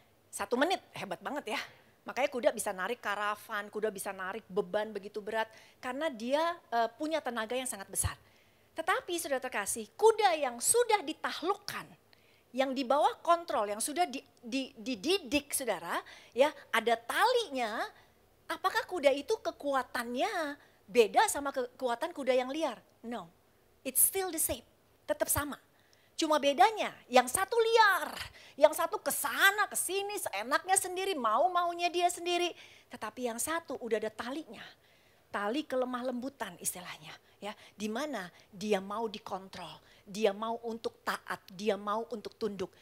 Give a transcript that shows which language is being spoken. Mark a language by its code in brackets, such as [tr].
[id] 1 menit, hebat banget ya. Makanya kuda bisa narik karavan, kuda bisa narik beban begitu berat karena dia punya tenaga yang sangat besar. Tetapi Saudara terkasih, kuda yang sudah ditaklukkan, yang di bawah kontrol, yang sudah dididik Saudara, ya, ada talinya, apakah kuda itu kekuatannya beda sama kekuatan kuda yang liar? [en] No, it's still the same, [id] tetap sama. Cuma bedanya yang satu liar, yang satu kesana kesini seenaknya sendiri, mau-maunya dia sendiri. Tetapi yang satu udah ada talinya, tali kelemah lembutan istilahnya, ya, di mana dia mau dikontrol, dia mau untuk taat, dia mau untuk tunduk.